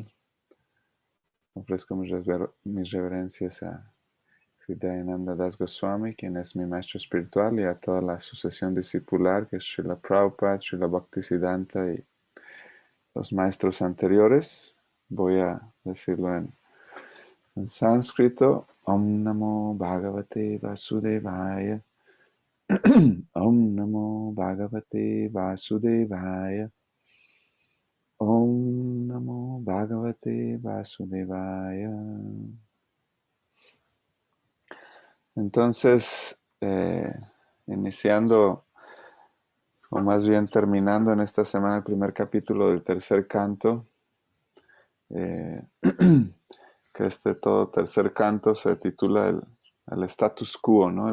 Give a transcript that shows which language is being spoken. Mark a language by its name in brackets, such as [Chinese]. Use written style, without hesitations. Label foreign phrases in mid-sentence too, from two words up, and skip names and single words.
[Spanish] Ofrezco mis reverencias a Hridayananda Das Goswami, quien es mi maestro espiritual, y a toda la sucesión discipular, que es Srila Prabhupada, Srila Bhaktisiddhanta y los maestros anteriores. Voy a decirlo en sánscrito. [Sanskrit] ॐ नमो भगवते वासुदेवाय. ॐ नमो भगवते वासुदेवाय. ॐ नमो भगवते वासुदेवाय. [Spanish] Entonces, iniciando, o más bien terminando en esta semana el primer capítulo del tercer canto, que todo tercer canto se titula el status quo, ¿no?